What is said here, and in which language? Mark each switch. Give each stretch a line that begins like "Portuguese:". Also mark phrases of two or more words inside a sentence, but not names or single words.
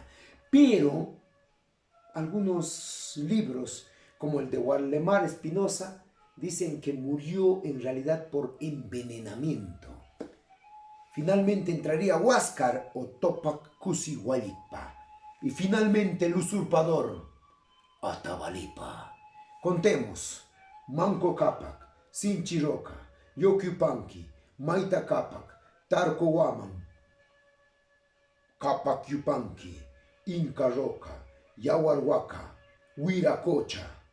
Spanish: Pero algunos libros, como el de Waldemar Espinosa, dicen que murió en realidad por envenenamiento. Finalmente entraría Huáscar o Topacusihualpa. Y finalmente el usurpador, Atabalipa. Contemos: Manco Cápac, Sinchiroca, Yokyupanqui, Maita Cápac, Tarco Huaman, Cápac Yupanqui, Inca Roca, Yahuarhuaca, Huiracocha,